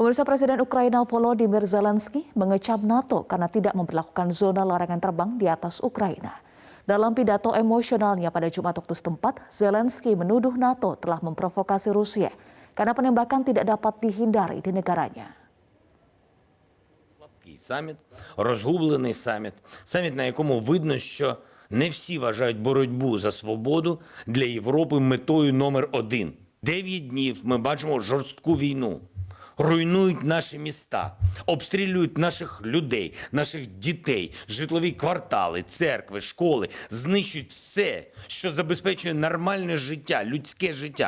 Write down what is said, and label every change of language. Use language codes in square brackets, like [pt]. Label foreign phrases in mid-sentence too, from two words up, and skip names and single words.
[id] Pemirsa, Presiden Ukraina Volodymyr Zelensky mengecam NATO karena tidak memperlakukan zona larangan terbang di atas Ukraina. Dalam pidato emosionalnya pada Jumat waktu setempat, Zelensky menuduh NATO telah memprovokasi Rusia karena penembakan tidak dapat dihindari di negaranya. [uk] Саміт, розгублений саміт, на якому видно, що не всі вважають боротьбу за свободу для Європи метою номер один. 9 днів ми бачимо жорстку війну. Руйнують наші міста, обстрілюють наших людей, наших дітей, житлові квартали, церкви, школи, знищують все, що забезпечує нормальне життя, людське життя.